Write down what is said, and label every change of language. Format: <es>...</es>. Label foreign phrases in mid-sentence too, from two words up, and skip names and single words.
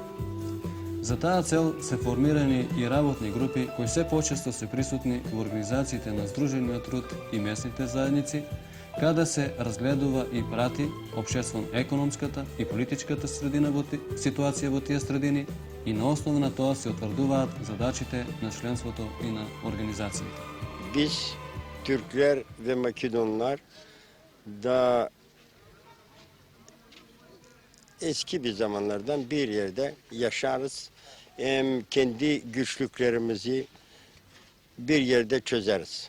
<mk>За таа цел се формирани и работни групи кои се почесто се присутни во организациите на Сдружениот труд и местните заедници, каде се разгледува и прати општествено-економската и политичката ситуација во тие средини и на основа на тоа се утврдуваат задачите на членството и на организациите.</mk> <tr>Biz Türkler ve Makedonlar da eski bir zamanlardan bir yerde yaşarız. Hem kendi güçlüklerimizi bir yerde çözeriz.</tr>